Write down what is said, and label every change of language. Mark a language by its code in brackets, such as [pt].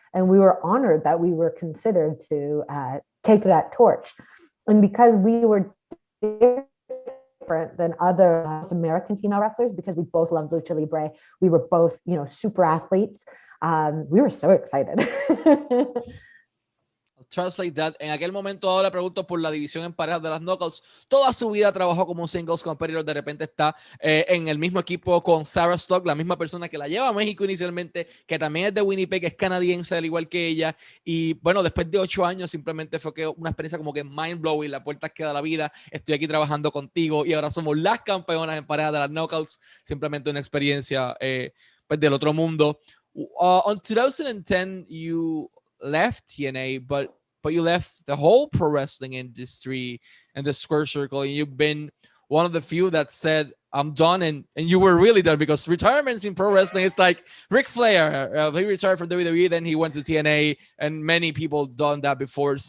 [en] And we were honored that we were considered to take that torch. And because we were different than other American female wrestlers, because we both loved lucha libre, we were both, super athletes. We were so excited. Translate that. [es] En aquel momento ahora pregunto por la división en parejas de las Knockouts. Toda su vida trabajó como singles competitor. De repente está en el mismo equipo con Sarah Stock, la misma persona que la lleva a México inicialmente, que también es de Winnipeg, que es canadiense al igual que ella. Y bueno, después de 8 años simplemente fue que una experiencia como que [en] mind blowing. [es] La puerta queda la vida. Estoy aquí trabajando contigo y ahora somos las campeonas en parejas de las Knockouts. Simplemente una experiencia pues del otro mundo. [en] On 2010 you left TNA, but you left the whole pro wrestling industry and the square circle, and you've been one of the few that said, I'm done, and you were really done, because retirements in pro wrestling, it's like Ric Flair, he retired from WWE, then he went to TNA, and many people done that before.